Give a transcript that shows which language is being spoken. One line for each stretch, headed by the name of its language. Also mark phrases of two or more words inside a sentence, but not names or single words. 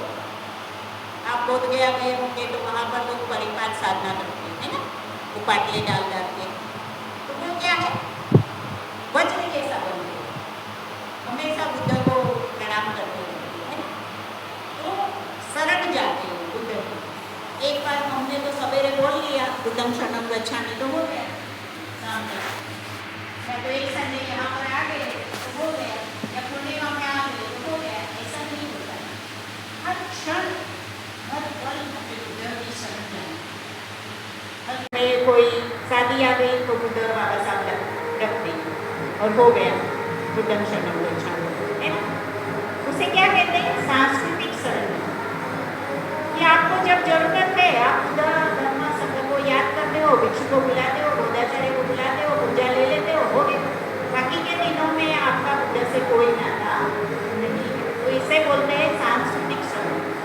Hindi: आप बोध गया गए होंगे तो वहाँ पर लोग परिपात साधना करते हैं ना, वो पाटले डाल के, तो वो क्या है, वज्र जैसा बनते हैं, हमेशा बुद्ध को प्रणाम करते रहते हैं, तो शरण जाते हो बुद्ध को। एक बार हमने तो सवेरे बोल लिया
Pali: बुद्धं शरणं गच्छामि,
Hindi: तो हो गया सामने। मैं तो एक संडे यहाँ पर आ गए तो हो गया, या पूर्णिमा में आ गए तो हो गया, ऐसा नहीं होता। हर क्षण हर पल हमें बुद्ध की शरण जाना। में कोई शादी आ गई तो बुद्ध और बाबा साहब रख दी और हो गया
Pali: बुद्धं शरणं गच्छामि,
Hindi: है ना। उसे क्या कहते हैं, सांस्कृतिक शरण। कि आपको जब जरूरत है आप बुद्ध धर्म संघ को याद करते हो, भिक्षु को बुलाते हो, बोधाचार्य को बुलाते हो, पूजा ले लेते हो गए। बाकी के दिनों में आपका बुद्ध से कोई नाता नहीं है, तो इसे बोलते हैं सांस्कृतिक शरण।